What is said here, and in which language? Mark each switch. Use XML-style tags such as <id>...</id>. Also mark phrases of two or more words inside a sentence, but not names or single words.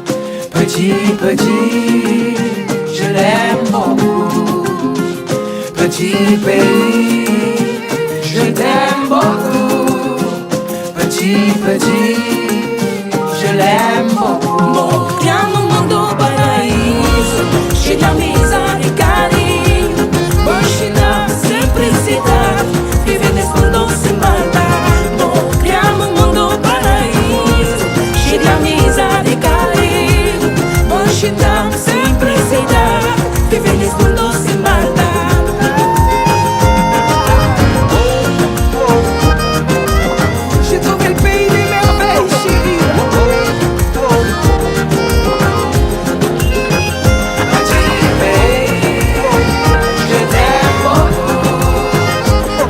<fr>Petit, je l'aime beaucoup. Petit pays, je t'aime beaucoup. Petit, je l'aime beaucoup.</fr> <pt>Vou criar no mundo paraíso, cheio de amizade e carinho. Vou ensinar simplicidade, viver nesse mundo sem maldade. Vou criar no mundo paraíso, cheio de amizade e carinho. Vou ensinar simplicidade, viver nesse mundo sem maldade.</pt> <fr>J'ai trouvé le pays des merveilles, chérie. Petit pays, je t'aime beaucoup.</fr>